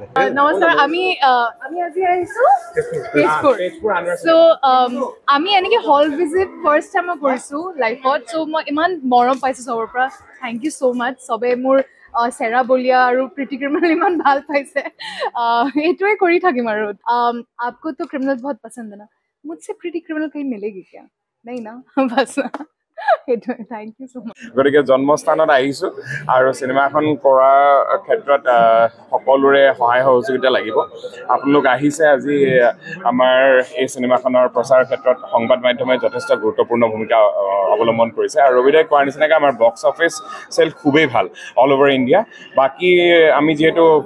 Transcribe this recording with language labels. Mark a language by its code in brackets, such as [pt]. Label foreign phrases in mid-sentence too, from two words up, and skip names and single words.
[as] নমস্কাৰ আমি আজি আহিছোঁ তেজপুৰ চ' আমি এনেকৈ [en] hall visit first time [as] মই কৰিছোঁ লাইফত চ' মই ইমান মৰম পাইছোঁ চবৰ পৰা [en] thank you so much [as] চবে মোৰ চেৰা বলিয়া আৰু প্ৰীতি ক্ৰিমিনেল ইমান ভাল পাইছে এইটোৱে কৰি থাকিম আৰু [hi] आपको तो क्रिमिनल बहुत पसंद है ना मुझसे प्रीति क्रिमिनल कहीं मिलेगी क्या नहीं ना बस [as] সেইটোৱে [en] thank you so much [as] গতিকে জন্মস্থানত আহিছোঁ আৰু চিনেমাখন কৰাৰ ক্ষেত্ৰত সকলোৰে সহায় সহযোগিতা লাগিব আপোনালোক আহিছে আজি আমাৰ এই চিনেমাখনৰ প্ৰচাৰ ক্ষেত্ৰত সংবাদ মাধ্যমে যথেষ্ট গুৰুত্বপূৰ্ণ ভূমিকা অৱলম্বন কৰিছে আৰু ৰবিদাই কোৱাৰ নিচিনাকৈ আমাৰ [en] box office sale [as] খুবেই ভাল [en] all over India [as] বাকী আমি যিহেতু